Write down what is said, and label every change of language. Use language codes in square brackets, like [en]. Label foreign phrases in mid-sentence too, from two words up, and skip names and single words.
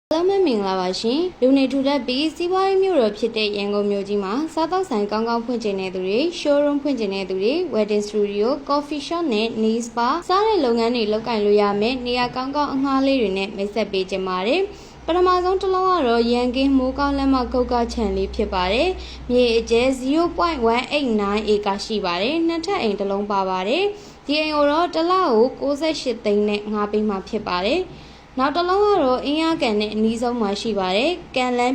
[my] Hello မင်္ဂလာပါရှင်လူနေထူထပ်ပြီးစီးပွားရေးမြို့တော်ဖြစ်တဲ့ရန်ကုန်မြို့ကြီးမှာစားသောက်ဆိုင်ကောင်းကောင်းဖွင့်ကျင်တဲ့သူတွေ showroom ဖွင့်ကျင်တဲ့သူတွေ [en] wedding studio coffee shop [my] နဲ့ [en] nail spa [my] စားတဲ့လုပ်ငန်းတွေလုပ်ကိုင်လို့ရမယ်နေရာကောင်းကောင်းအငှားလေးတွေနဲ့မိတ်ဆက်ပေးကြပါတယ်ပထမဆုံးတစ်လုံးကတော့ရန်ကင်း မိုးကောင်းလက်မကုတ်ကချန်လေးဖြစ်ပါတယ်မြေအကျဲ 0.189 acre ရှိပါတယ်နှစ်ထပ်အိမ်တစ်လုံးပါပါတယ်ဒီအိမ်ကိုတော့တစ်လကို68သိန်းနဲ့ငှားပေးမှာဖြစ်ပါတယ်နောက်တစ်လုံးကတော့အင်းရကန်နဲ့အနီးဆုံးမှာရှိပါတယ်။ကန်လန်း